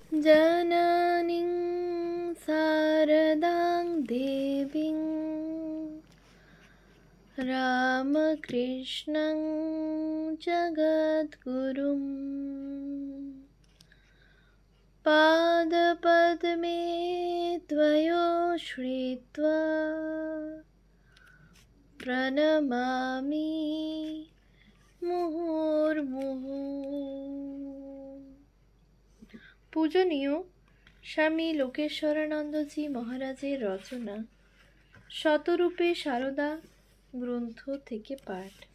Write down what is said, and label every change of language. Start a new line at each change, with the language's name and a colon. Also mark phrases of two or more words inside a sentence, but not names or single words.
Sanskrit: जननीं शारदां देवीं रामकृष्णं जगद्गुरुं पादपद्मे त्वयो श्रीत्वा प्रणमामि মুহুর্মুহু।
Bangla: পূজনীয় স্বামী লোকেশ্বরানন্দজি মহারাজের রচনা শতরূপে সারদা গ্রন্থ থেকে পাঠ।